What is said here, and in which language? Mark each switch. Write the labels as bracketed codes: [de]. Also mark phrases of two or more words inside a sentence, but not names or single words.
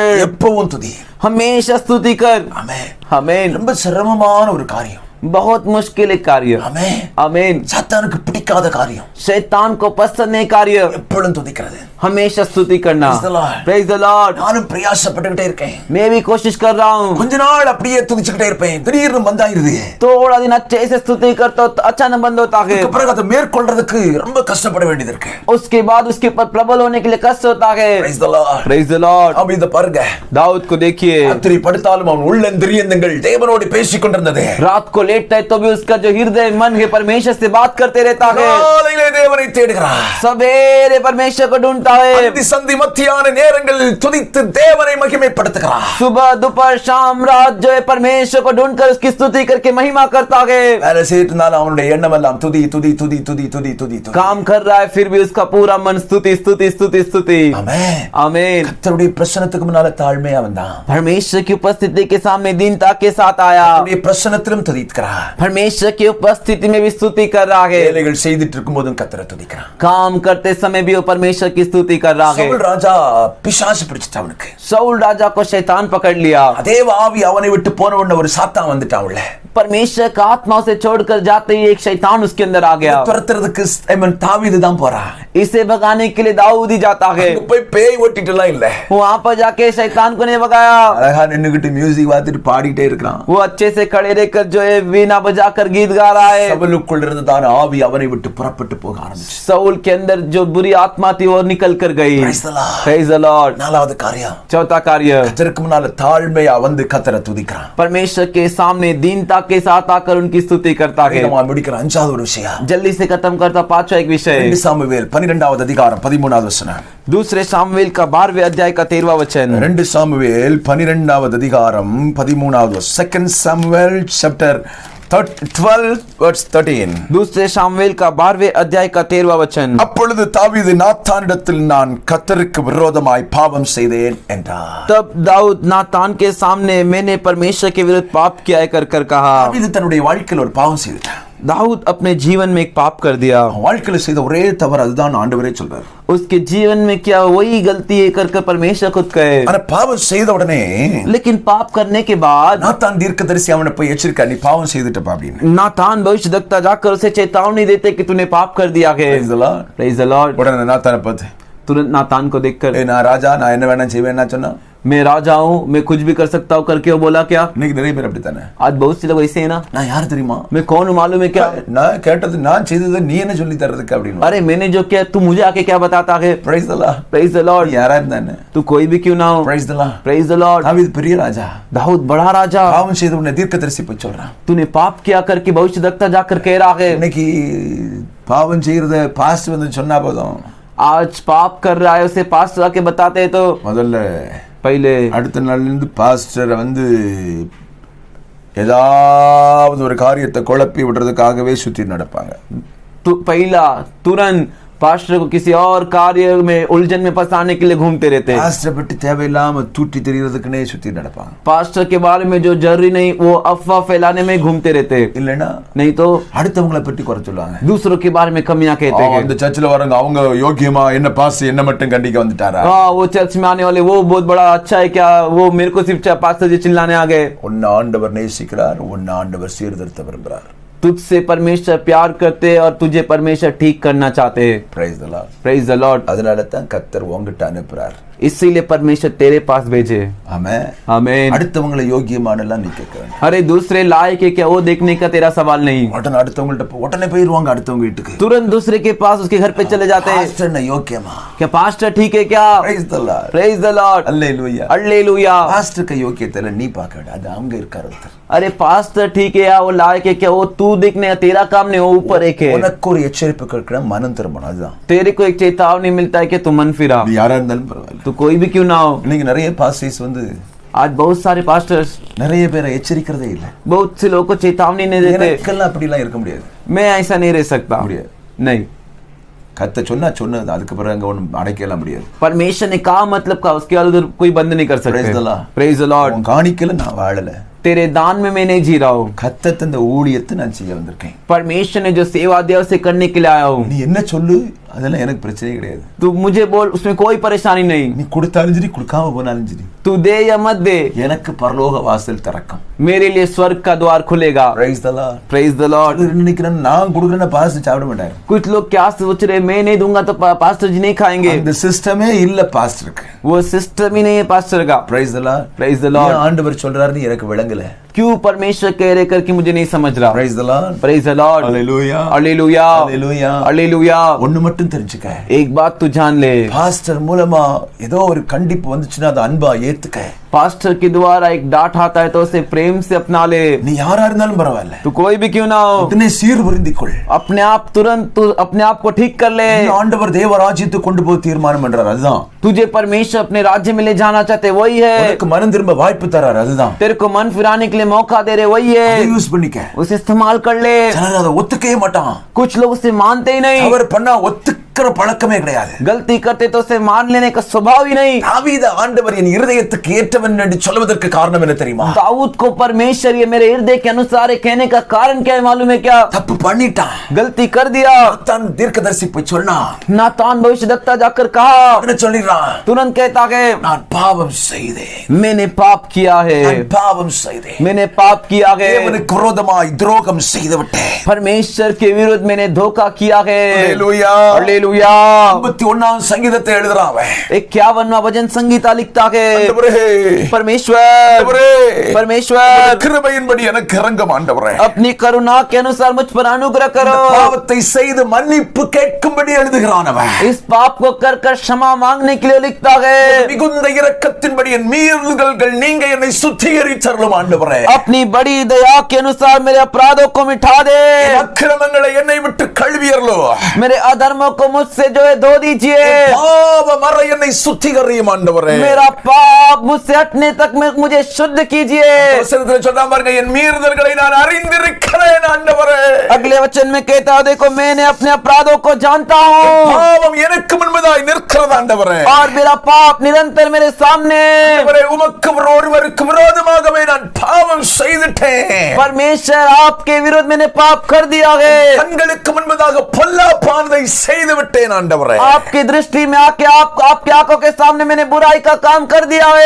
[ta] எப்பவும் துதி. [hi] हमेशा स्तुति कर। [ta] ஆமென். [hi] आमीन। [ta] ரொம்ப சிரமமான ஒரு காரியம். [hi] बहुत मुश्किल एक कार्य। [ta] ஆமென். [hi] आमीन। [ta] சாத்தானுக்கு பிடிக்காத காரியம். [hi] शैतान को पसंद नहीं कार्य, [ta] எப்பொழுதும் துதிக்கிறது. [hi] हमेशा स्तुति करना। [en] Praise the Lord. Praise the Lord। [ta] நானும் பிரயாசப்பட்டுக்கிட்டே இருக்கேன். [hi] मैं भी कोशिश कर रहा हूँ। [ta] கொஞ்ச நாள் அப்படியே துதிச்சுக்கிட்டே இருப்பேன். திடீர்னு மந்தாயிருது. [hi] थोड़ा दिन अच्छे से स्तुति करता हूँ तो अचानक बंद होता है। [ta] அதுக்கு பிறகு அதை மேற்கொள்றதுக்கு ரொம்ப கஷ்டப்பட வேண்டியது இருக்கு. [hi] उसके बाद उसके ऊपर प्रबल होने के लिए कष्ट होता है। [en] Praise the Lord. Praise the Lord। [ta] அப்ப இத பாருங்க. [hi] दाऊद को देखिए, [ta] ராத்திரி படுத்தாலும் அவன் உள்ளந்திரியங்கள் தேவனோடு பேசிக் கொண்டிருந்தது. [hi] रात को लेटता है तो भी उसका जो हृदय मन है परमेश्वर से बात करते रहता है। [ta] காலையிலே தேவனை தேடுகிறான். [hi] सवेरे परमेश्वर को ढूंढता है। [ta] அந்தி சந்தி மத்தியான நேரங்களில் துதித்து தேவனை மகிமைப்படுத்துகிறான். [hi] सुबह दोपहर शाम रात जो है परमेश्वर को ढूंढकर उसकी स्तुति करके महिमा करता है। [ta] வேலை செய்யறதுனால அவனுடைய எண்ணம் எல்லாம் துதி துதி துதி துதி துதி துதி துதி. [hi] काम कर रहा है फिर भी उसका पूरा मन स्तुति स्तुति स्तुति स्तुति। [ta] ஆமென். [hi] आमीन। [ta] கர்த்தருடைய பிரசன்னத்துக்கு முன்னால தாழ்மையா வந்தான். [hi] परमेश्वर की उपस्थिति के सामने दीनता के साथ आया। [ta] அவருடைய பிரசன்னத்திலும் துதிக்கிறான். [hi] परमेश्वर की उपस्थिति में भी स्तुति कर रहा है। [ta] வேலைகள் செய்துட்டு இருக்கும்போதும் கர்த்தரை துதிக்கிறான். [hi] काम करते समय भी वो परमेश्वर की स्तुति कर रहा है। [ta] சவுல் ராஜா பிசாசு பிடிச்சிட்டான் அவனுக்கு. [hi] साउल राजा को शैतान पकड़ लिया। [ta] அதே ஆவி அவனை விட்டு போன உடனே ஒரு சாத்தான் வந்துட்டான் உள்ள. [hi] परमेश्वर का आत्मा उसे छोड़कर जाते ही एक शैतान उसके अंदर आ गया। [ta] துரத்துறதுக்கு தாவீது தான் போறான். [hi] इसे भगाने के लिए दाऊद ही जाता है। [ta] அங்க போய் பேய் ஓட்டிட்டுலாம் இல்ல. [hi] वहां पर जाके शैतान को नहीं भगाया। [ta] அழகா நின்னுகிட்டு மியூசிக் பார்த்துட்டு பாடிட்டே இருக்கிறான். [hi] वो अच्छे से खड़े रहकर जो है वीणा बजाकर गीत गा रहा है। [ta] சவுலுக்குள் இருந்ததான ஆவி அவனை விட்டு புறப்பட்டு போக ஆரம்பிச்சு. [hi] साउल के अंदर जो बुरी आत्मा थी वो निकल कर गई। [en] Praise the Lord. Praise the Lord। [ta] நாலாவது காரியம், [hi] चौथा कार्य, [ta] கர்த்தருக்கு முன்னால தாழ்மையா வந்து கர்த்தரை துதிக்கிறான். [hi] परमेश्वर के सामने दीनता के साथ आकर उनकी स्तुति करता है। [ta] வேகமா முடிக்கிற அஞ்சாவது ஒரு விஷயம், [hi] जल्दी से खत्म करता पांचवा एक विषय, [ta] 2 சாமுவேல் 12வது அதிகாரம் 13வது வசனம். [hi] दूसरे सामुएल का 12वें अध्याय का 13वां वचन। [ta] 2 சாமுவேல் 12வது அதிகாரம் 13வது வசனம். [en] 2 Samuel chapter 12 verse 13. [hi] दूसरे सामुएल का 12वें अध्याय का 13वां वचन। [ta] அப்பொழுது தாவீது நாத்தானிடத்தில் நான் கர்த்தருக்கு விரோதமாய் பாவம் செய்தேன் என்றார். [hi] तब दाऊद नातान के सामने मैंने परमेश्वर के विरुद्ध पाप किया है कर कहा। [ta] தாவீது தன்னுடைய வாழ்க்கையில் ஒரு பாவம் செய்தார். [hi] दाऊद अपने जीवन में एक पाप कर दिया। [ta] வாழ்க்கையில் செய்த ஒரே தவறு அதுதான் ஆண்டவரே சொல்றார். [hi] उसके जीवन में क्या वही गलती है कर परमेश्वर खुद कहे। [ta] ஆனா பாவம் செய்த உடனே [hi] लेकिन पाप करने के बाद [ta] நாத்தான் தீர்க்கதரிசி அவனை போய் எச்சரிக்கா, நீ பாவம் செய்துட்டப்பா அப்படின்னு. [hi] नातान भविष्यद्वक्ता जाकर उसे चेतावनी देते कि तूने पाप कर दिया है। [en] Praise the Lord. Praise the Lord। [ta] உடனே நாத்தானை பார்த்து, [hi] तुरंत नातान को देखकर, [ta] நான் ராஜா, நான் என்ன வேணா செய்வேன் சொன்னா, [hi] मैं राजा हूँ, मैं कुछ भी कर सकता हूँ करके वो बोला क्या? [ta] இன்னைக்கு நிறைய பேர் அப்படித்தானே. [hi] आज बहुत से लोग ऐसे हैं ना, [ta] நான் யார் தெரியுமா? [hi] मैं कौन हूँ मालूम है क्या? [ta] நான் கேட்டது நான் செய்தது நீ என்ன சொல்லி தரதுக்கு அப்படின்னு. [hi] अरे मैंने जो किया तू मुझे आके क्या बताता है? [en] Praise the Lord. Praise the Lord. [ta] யாரா இருந்தானே? [hi] तू कोई भी क्यों ना हो. [en] Praise the Lord. Praise the Lord. [ta] தாவீது பெரிய ராஜா. [hi] दाऊद बड़ा राजा. [ta] பாவம் செய்த உடனே தீர்க்கதரிசி போய் சொல்றான். [hi] तूने पाप किया करके भविष्यद्वक्ता जाकर कह रहा है. [ta] இன்னைக்கு பாவம் செய்யறத பாஸ்டர் வந்து சொன்னா போதும். [hi] आज पाप कर रहा है उसे पास्टर आके बताते हैं तो [ta] முதல்ல [hi] पहले [ta] அடுத்த நாள்ல இருந்து பாஸ்டர் வந்து ஏதாவது ஒரு காரியத்தை குழப்பி விடுறதுக்காகவே சுத்தி நடப்பாங்க. [hi] पहला तुरंत पास्टर को किसी और कार्य में उलझन में फंसाने के लिए घूमते रहते हैं. [ta] பாஸ்டர் பற்றி தேவையில்லாம தூட்டி தெரியறதுக்குனே சுத்தி நடப்பாங்க. [hi] पास्टर के बारे में जो जरूरी नहीं वो अफवाह फैलाने में घूमते रहते हैं. [ta] இல்லனா [hi] नहीं तो [ta] அடுத்தவங்களை பற்றி குறை சொல்லுவாங்க. [hi] दूसरों के बारे में कमियां कहते हैं. [ta] இந்த சர்ச்சில் வரவங்க அவங்க யோக்கியமா என்ன பாஸ் என்ன மட்டும் கண்டிக்க வந்துட்டாரா? [hi] हाँ वो चर्च में आने वाले वो बहुत बड़ा अच्छा है क्या? वो मेरे को सिर्फ पास्टर जी चिल्लाने आ गए. [ta] உன்னை ஆண்டவர் நேசிக்கிறார், உன்னை ஆண்டவர் சீர்திருத்த விரும்புகிறார். [hi] तुझसे परमेश्वर प्यार करते हैं और तुझे परमेश्वर ठीक करना चाहते हैं. [en] Praise the Lord. Praise the Lord. [ta] அதனால தான் கர்த்தர் உங்கிட்ட அனுப்புறார். [hi] इसीलिए परमेश्वर तेरे पास भेजे. [ta] ஆமென். [hi] आमीन. [ta] அடுத்தவங்களை யோக்கியமானலாம் நீ கேட்க வேண்டாம். [hi] अरे दूसरे लायक है क्या वो देखने का तेरा सवाल नहीं. [ta] உடனே அடுத்தவங்கள்ட்ட உடனே போயிருவாங்க அடுத்தவங்க வீட்டுக்கு. [hi] तुरंत दूसरे के पास उसके घर पे चले जाते हैं. [ta] பாஸ்டர் என்ன யோக்கியமா? [hi] क्या पास्टर ठीक है क्या? [en] Praise the Lord. Praise the Lord. [ta] அல்லேலூயா. [hi] हालेलुया. [ta] பாஸ்டருக்கு யோக்கியத்தை நீ பார்க்க வேண்டாம், அது அங்க இருக்கார் ஒருத்தர். [hi] अरे पास्टर ठीक है या वो लायक है क्या वो तू देखने तेरा काम नहीं, वो ऊपर एक है. [ta] உனக்கு ஒரு எச்சரிப்பு கேட்கணும், மனம் திரும்பணும், அதுதான். [hi] तेरे को एक चेतावनी मिलता है कि तू मन फिरा. [ta] நீ யாரா இருந்தாலும் பரவாயில்ல. [hi] तू कोई भी क्यों ना हो. [ta] இன்னைக்கு நிறைய பாஸ்டர்ஸ் வந்து [hi] आज बहुत सारे पास्टर्स [ta] நிறைய பேரை எச்சரிக்கிறதே இல்ல. [hi] बहुत से लोगों को चेतावनी नहीं देते. [ta] எனக்கெல்லாம் அப்படிலாம் இருக்க முடியாது. [hi] मैं ऐसा नहीं रह सकता. [ta] முடியாது. [hi] नहीं. [ta] கத்த சொன்னா சொன்னது, அதுக்கு பிறகு அங்க ஒன்றும் அடைக்கலாம் முடியாது. [hi] परमेश्वर ने कहा मतलब का उसके बाद उधर कोई बंद नहीं कर सकते. [en] Praise the Lord. Praise the Lord. [ta] உன் காணிக்கல நான் வாழல. [hi] तेरे दान में मैं नहीं जी रहा हूँ. [ta] கத்த தந்த ஊழியத்தை நான் செய்ய வந்திருக்கேன். [hi] परमेश्वर ने जो सेवा दिया उसे करने के लिए आया हूँ. [ta] நீ என்ன சொல்லு, அதெல்லாம் எனக்கு பிரச்சனை கிடையாது. [hi] तू मुझे बोल, उसमें कोई परेशानी नहीं. [ta] நீ கொடுத்தாலும் சரி கொடுக்காம போனாலும் சரி, [hi] तू दे या मत दे, [ta] எனக்கு பரலோக வாசல் திறக்கும். [hi] मेरे लिए स्वर्ग का द्वार खुलेगा. [en] Praise the Lord. Praise the Lord. [ta] நினைக்கிறேன் நான் கொடுக்குறேன்னா பாஸ்டர் சாப்பிட மாட்டாரு. [hi] कुछ लोग क्या सोच रहे, मैं नहीं दूंगा तो पास्टर जी नहीं खाएंगे. [ta] அந்த சிஸ்டமே இல்ல பாஸ்டருக்கு. [hi] वो सिस्टम ही नहीं है पास्टर का. [en] Praise the Lord. Praise the Lord. [ta] ஆண்டவர் சொல்றாருன்னு எனக்கு விளங்கல. [hi] क्यों परमेश्वर कह रहे करके मुझे नहीं समझ रहा. [en] Praise the Lord. Praise the Lord. Hallelujah. [hi] हालेलुया. [en] Hallelujah. [hi] हालेलुया. [ta] ஒண்ணு மட்டும் தெரிஞ்சுக்க, [hi] एक बात तू जान ले, [ta] பாஸ்டர் மூலமா ஏதோ ஒரு கண்டிப்பு வந்துச்சுன்னா அதை அன்பா ஏத்துக்க. [hi] पास्टर के द्वारा एक डांट आता है तो उसे प्रेम से अपना ले. [ta] நீ யாரா இருந்தாலும் பரவாயில்ல, [hi] तू कोई भी क्यों ना हो, [ta] உடனே சீர்புரிந்திக்கொள். [hi] अपने आप तुरंत तू अपने आप को ठीक कर ले. [ta] நீ ஆண்டவர் தேவராஜ்யத்துக்கு கொண்டு போய் தீர்மானம் பண்றார், அதுதான். [hi] तुझे परमेश्वर अपने राज्य में ले जाना चाहते, वही है. [ta] உனக்கு மனம் திரும்ப வாய்ப்பு தரார், அதுதான். [hi] तेरे को मन फिराने के लिए मौका दे रहे, वही [ta] அதை [hi] है. [ta] யூஸ் பண்ணிக்க. [hi] उसे इस्तेमाल कर ले. [ta] சிலர் அதை ஒத்துக்கவே மாட்டான். [hi] कुछ लोग उसे मानते ही नहीं. [ta] அவர் பண்ணா ஒத்துக்கிற பழக்கமே கிடையாது. [hi] गलती करते तो उसे मान लेने का स्वभाव ही नहीं. [ta] தாவீது ஆண்டவர் என் இருதயத்துக்கு ஏற்றவன் என்று சொல்வதற்கு காரணம் என்ன தெரியுமா? [hi] दाऊद को परमेश्वर ये मेरे हृदय के अनुसार है कहने का कारण क्या है मालूम है क्या? [ta] தப்பு பண்ணிட்டான். [hi] गलती कर दिया. [ta] தான் தீர்க்கதரிசி போய் சொன்னா, [hi] नातान भविष्यद्वक्ता जाकर कहा, [ta] என்ன சொல்லிடுறான்? [hi] तुरंत कहता है [ta] நான் பாவம் செய்தேன், [hi] मैंने पाप किया है. [ta] நான் பாவம் செய்தேன், [hi] मैंने पाप किया है. [ta] தேவனுக்கு விரோதமாய் துரோகம் செய்து விட்டேன். [hi] परमेश्वर के विरुद्ध मैंने धोखा किया है. [ta] ஹalleluya. [hi] हालेलुया. [ta] 51 சங்கீதத்தை எழுதுறான் அவன். [hi] 51वां भजन संगीता लिखता है, [ta] ஆண்டவரே, [hi] परमेश्वर [ta] ஆண்டவரே, [hi] परमेश्वर [ta] கிருபையின்படி எனக்கு இரங்கும் ஆண்டவரே. [hi] अपनी करुणा के अनुसार मुझ पर अनुग्रह करो. [ta] பாவத்தை செய்து மன்னிப்பு கேட்கும்படி எழுதுகிறான் அவன். [hi] इस पाप को कर कर क्षमा मांगने के लिए लिखता है. [ta] மிகுந்த இரக்கத்தின்படி என் மீறுதல்கள் நீங்க என்னை சுத்திகரித்தருளும் ஆண்டவரே. [hi] अपनी बड़ी दया के अनुसार मेरे अपराधों को मिटा दे. [ta] என் அக்கிரமங்களை என்னை விட்டு கழுவியருளோ. [hi] मेरे अधर्मों को मुझसे जो है धो दीजिए. [ta] பாவ மற என்னை சுத்திகரியும் ஆண்டவரே. [hi] मेरा पाप मुझसे हटने तक मुझे शुद्ध कीजिए. [ta] வசனத்துல சொன்னா பாருங்க, என் மீறுதல்களை நான் அறிந்திருக்கிறேன் ஆண்டவரே. [hi] अगले वचन में कहता है, देखो मैंने अपने अपराधों को जानता हूँ [ta] பாவம் எனக்கு முன்பதாய் நிற்கிறது ஆண்டவரே. [hi] और मेरा पाप निरंतर मेरे सामने. [ta] ஆண்டவரே, உமக்கு ஒருவருக்கு விரோதமாகவே நான் பாவம் பாவம் செய்துட்டேன். [hi] परमेश्वर आपके विरोध मैंने पाप कर दिया है, [ta] கண்களுக்கு முன்பதாக பொல்லாப்பானதை செய்து விட்டேன் ஆண்டவரே. [hi] आपकी दृष्टि में आके आपके आंखों के सामने मैंने बुराई का काम कर दिया है।